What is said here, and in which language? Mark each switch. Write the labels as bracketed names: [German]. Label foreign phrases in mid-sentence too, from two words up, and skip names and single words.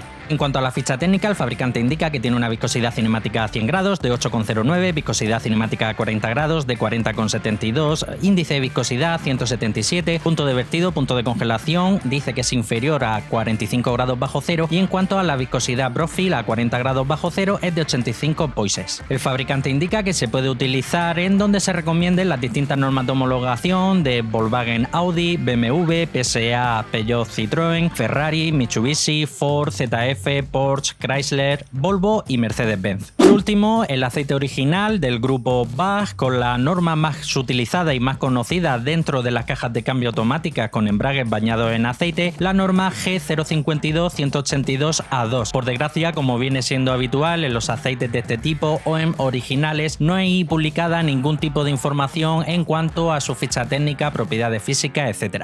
[Spanish] En cuanto a la ficha técnica, el fabricante indica que tiene una viscosidad cinemática a 100 grados de 8,09, viscosidad cinemática a 40 grados de 40,72, índice de viscosidad 177, punto de vertido, punto de congelación, dice que es inferior a 45 grados bajo cero, y en cuanto a la viscosidad profil a 40 grados bajo cero es de 85 poises. El fabricante indica que se puede utilizar en donde se recomienden las distintas normas de homologación de Volkswagen, Audi, BMW, PSA, Peugeot, Citroën, Ferrari, Mitsubishi, Ford, ZF, Porsche, Chrysler, Volvo y Mercedes-Benz. Por último, el aceite original del grupo Bach, con la norma más utilizada y más conocida dentro de las cajas de cambio automáticas con embragues bañados en aceite, la norma G052-182A2. Por desgracia, como viene siendo habitual en los aceites de este tipo o en originales, no hay publicada ningún tipo de información en cuanto a su ficha técnica, propiedades físicas, etc.